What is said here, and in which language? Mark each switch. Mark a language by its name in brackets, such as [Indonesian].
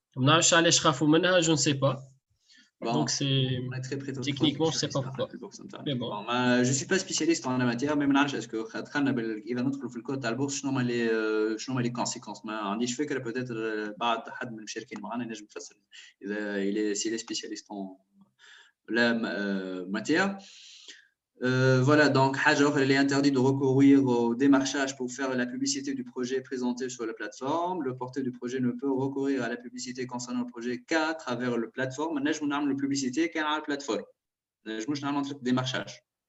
[Arabic] ما نعرفش علاش خافوا منها, [French] je ne sais pas. Bon, donc c'est techniquement je sais pas pourquoi. Mais bon, je suis pas spécialiste en la matière, mais je sais que [Arabic] خدنا إذا ندخل في الكود تاع البورصة شنو هما [French] les conséquences. [Arabic] ما عنديش فكرة, [French] peut-être [Arabic] بعد حد من المشاركين معنا ينجم يفسر إذا [French] s'il est spécialiste en la matière. Voilà, donc il est interdit de recourir au démarchage pour faire la publicité du projet présenté sur la plateforme. Le porteur du projet ne peut recourir à la publicité concernant le projet qu'à travers la plateforme. Maintenant, je vous donne la publicité qu'à la plateforme. Je vous donne un démarchage.